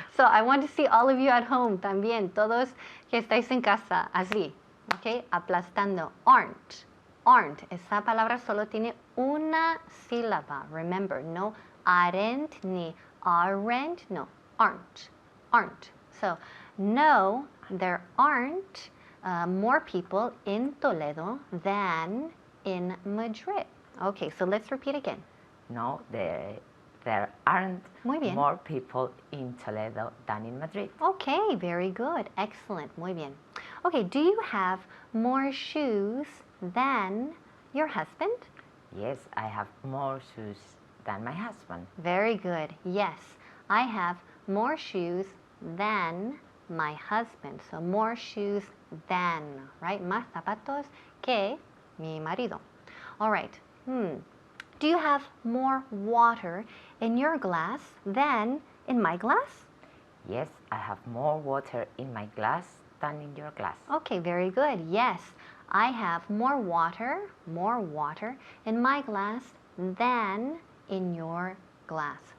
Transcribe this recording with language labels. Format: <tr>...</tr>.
<en>So I want to see all of you at home</en> <es>también, todos que estáis en casa, así,</es> <en>okay,</en> <es>aplastando. Aren't, aren't. Esa palabra solo tiene una sílaba.</es> <en>Remember, no aren't ni aren't, no, aren't, aren't. So, no, there aren't more people in Toledo than in Madrid. Okay, so let's repeat again. No, there aren't</en> <es>Muy bien.</es> <en>more people in Toledo than in Madrid. Okay, very good. Excellent. Muy bien. Okay, do you have more shoes than your husband? Yes, I have more shoes than my husband. Very good. Yes, I have more shoes than my husband. So more shoes than, right?</en> <es>Más zapatos que mi marido.</es> <en>All right. Do you have more water in your glass than in my glass? Yes, I have more water in my glass than in your glass. Okay, very good. Yes, I have more water in my glass than in your glass.</en>